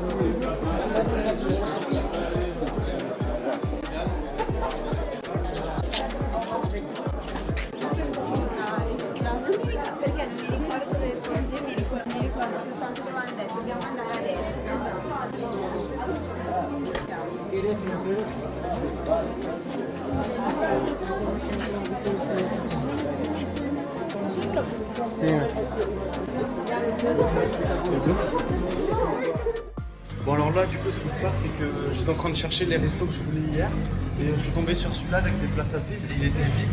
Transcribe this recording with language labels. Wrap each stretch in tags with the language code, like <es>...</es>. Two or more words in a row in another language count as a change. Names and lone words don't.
<it>perché non mi ricordo le cose, mi ricordo soltanto dove hanno detto dobbiamo andare a destra.</it> <fr>Bon alors là du coup ce qui se passe c'est que j'étais en train de chercher les restos que je voulais hier et je suis tombé sur celui-là avec des places assises et il était vide.</fr>